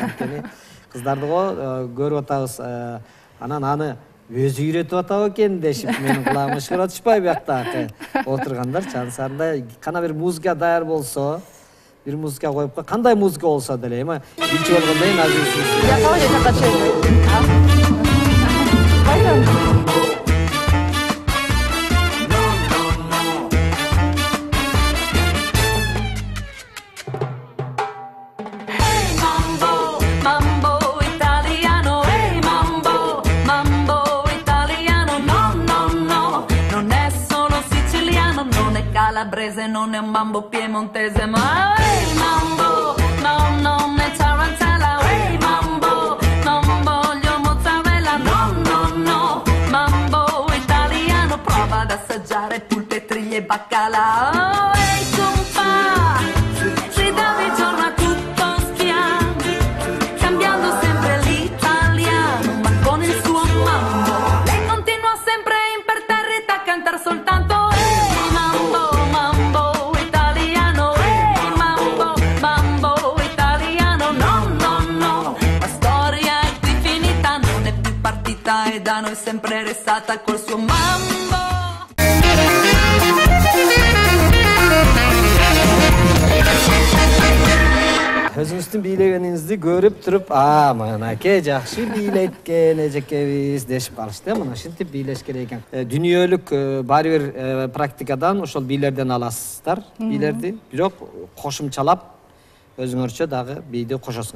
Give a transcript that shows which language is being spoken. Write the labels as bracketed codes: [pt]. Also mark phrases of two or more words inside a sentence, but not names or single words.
[ky] Анткени кыздарды го көрүп атабыз. Анан аны өзү үйрөтүп атабы экен дешип менин кулагыма ышкырып атышпайбы биякта отургандар. Чансарында кана бир музыка даяр болсо, бир музыка коюп кой. Кандай музыка болсо деле, эми биринчи болгондон кийин азыр Жакка жакка чейин. [it] Mambo, mambo italiano, hey mambo, mambo italiano, no, no, no, non è solo siciliano, non è calabrese, non è un mambo piemontese, ma hey mambo, no, non è tarantella, hey mambo, non voglio mozzarella, no, no, no, mambo italiano, prova ad assaggiare pulpe, triglie e baccalà, hey compa, si dà di giorno a tutto schiamo, cambiando sempre l'italiano, ma con il suo mambo, lei continua sempre imperterrita a cantar soltanto hey mambo, mambo italiano, hey mambo, mambo italiano, no, no, no, la storia è qui finita, non è più partita e da noi sempre restata col suo mambo. [ky] өзүңүздүн бийлегениңизди көрүп туруп, мынакей жакшы бийлейт экен эжекебиз дешип калышты. Мына ушинтип бийлеш керек экен. Дүнүйөлүк баары бир практикадан ошол бийлерден аласыздар, бийлерди, бирок кошумчалап өзүңөрчө дагы бийди кошосуңар.